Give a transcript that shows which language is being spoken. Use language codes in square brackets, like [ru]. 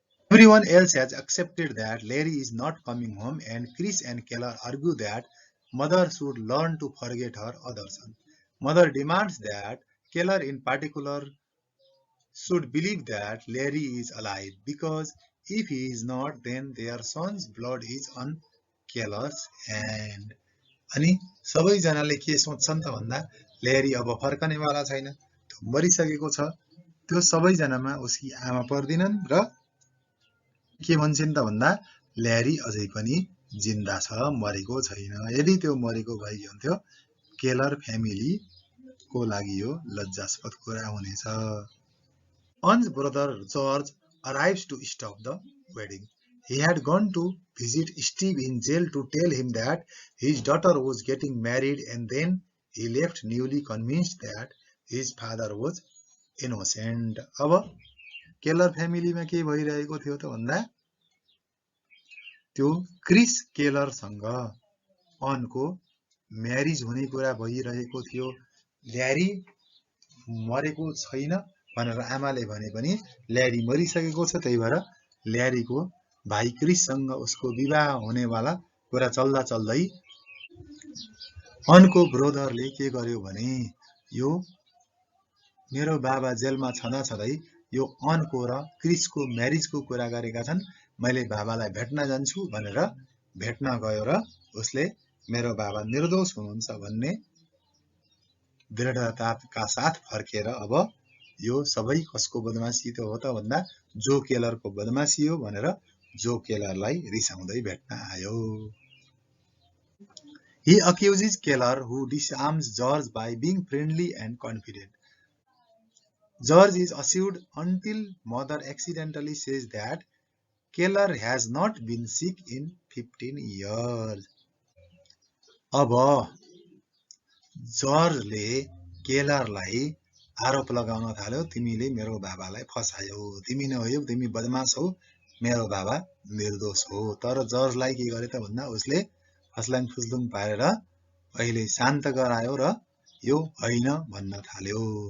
[en] Everyone else has accepted that Larry is not coming home, and Chris and Keller argue that mother should learn to forget her other son. Mother demands that Keller in particular should believe that Larry is alive, because if he is not, then their son's blood is on Keller's hand. [ne] अनि सबैजनाले के सोच्छन् त भन्दा Larry अब फर्कनेवाला छैन, त्यो मरिसकेको छ। त्यो सबैजनामा उसकी आमा पर्दिनन् र के भन्छन् त भन्दा ल्यारी अझै पनि जिन्दा छ, मरेको छैन। यदि त्यो मरेको भए हुन्थ्यो केलर फ्यामिलीको लागि यो लज्जास्पद कुरा हुनेछ। [en] John's brother George arrives to stop the wedding. He had gone to visit Steve in jail to tell him that his daughter was getting married, and then he left newly convinced that his father was innocent. [ne] अब Keller फ्यामिलीमा के भइरहेको थियो त भन्दा त्यो Chris केलरसँग अनको marriage हुने कुरा भइरहेको थियो। ल्यारी मरेको छैन भनेर आमाले भने पनि ल्यारी मरिसकेको छ, त्यही भएर ल्यारीको भाइ क्रिससँग उसको विवाह हुनेवाला कुरा चल्दा चल्दै अनको ब्रोदरले के गर्यो भने यो मेरो बाबा जेलमा छँदा छँदै यो अनको र क्रिसको म्यारिजको कुरा गरेका छन्, मैले बाबालाई भेट्न जान्छु भनेर भेट्न गयो र उसले मेरो बाबा निर्दोष हुनुहुन्छ भन्ने दृढताका साथ फर्केर अब यो सबै कसको बदमासी हो त भन्दा जो केलरको बदमासी हो भनेर जो केलरलाई रिसाउँदै भेट्न आयो। [en] He accuses Keller, who disarms George by being friendly and confident. George is assured until mother accidentally says that Keller has not been sick in 15 years. [ne] अब जर्जले केलरलाई आरोप लगाउन थाल्यो, तिमीले मेरो बाबालाई फसायौ, तिमी नहोयौ, तिमी बदमास हौ, मेरो बाबा निर्दोष हो। तर जर्जलाई के गरे त भन्दा उसले फस्लाङ फुस्लुङ पारेर अहिले शान्त गरायो र यो होइन भन्न थाल्यो।